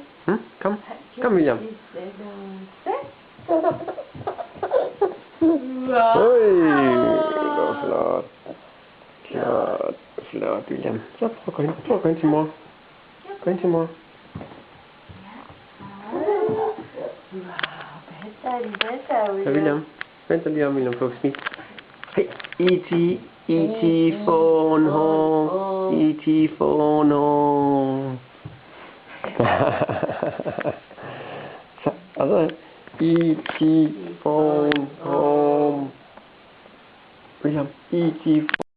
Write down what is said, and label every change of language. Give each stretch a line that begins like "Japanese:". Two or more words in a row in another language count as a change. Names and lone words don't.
Danish: Kom. Kom, William. Oj, det går flot. Flot, flot, William. Så, prøv at gå hen til mor. Gå hen til mor. Så William, vent lige om, William, på smil.
English: Hey, E.T. phone home. E.T. phone home.
Danish: Så, og så E.T.
English: phone home. William, E.T.